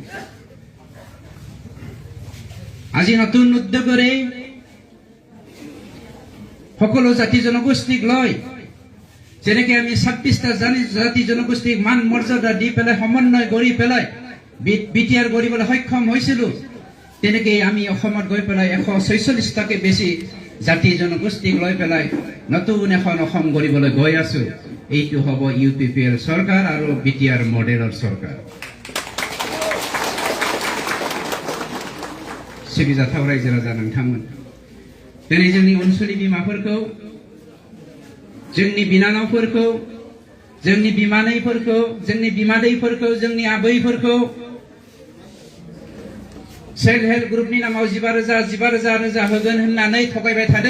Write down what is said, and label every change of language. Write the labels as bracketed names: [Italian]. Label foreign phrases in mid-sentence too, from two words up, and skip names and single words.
[Assamese] আজি নতুন উদ্যোগৰে সকলো জাতি জনগোষ্ঠীক লৈ যেনেকে আমি 26টা জাতি জনগোষ্ঠীক মান মৰ্যাদা দি পেলাই সমন্বয় কৰি পেলাই বিটিআৰ কৰিবলৈ সক্ষম হৈছিলো, তেনেকে আমি অসমত গৈ পেলাই 146টাকে বেছি জাতি জনগোষ্ঠীক লৈ পেলাই নতুন এখন অসম গঢ়িবলৈ গৈ আছো। এইটো হ'ব ইউপিপিএল চৰকাৰ আৰু বিটিআৰ মডেলৰ চৰকাৰ। [Bodo] सिबिजाथाव रायजो राजा नोंथांमोन, दिनै जोंनि अनसुलि बिमाफोरखौ, जोंनि बिनानावफोरखौ, जोंनि बिमानैफोरखौ, जोंनि बिमादैफोरखौ, जोंनि आबैफोरखौ [English] self help group [Bodo] नामाव 15,000 होगोन होननानै थगायबाय थादों।